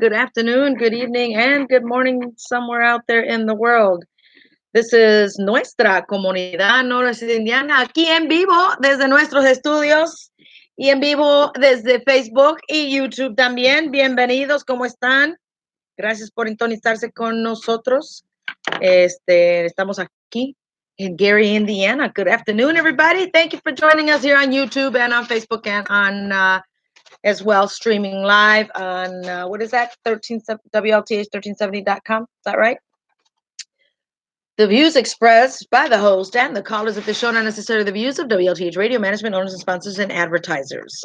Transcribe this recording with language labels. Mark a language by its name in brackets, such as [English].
[English] Good afternoon, good evening, and good morning somewhere out there in the world. This is [Spanish] Nuestra Comunidad Indiana, aquí en vivo desde nuestros estudios y en vivo desde Facebook y YouTube también. Bienvenidos, ¿cómo están? Gracias por sintonizarse con nosotros. Estamos aquí [English] in [Spanish] Gary, Indiana. [English] Good afternoon, everybody. Thank you for joining us here on YouTube and on Facebook and on as well, streaming live on, what is that? WLTH1370.com. Is that right? The views expressed by the host and the callers of the show not necessarily the views of WLTH Radio Management, owners and sponsors, and advertisers.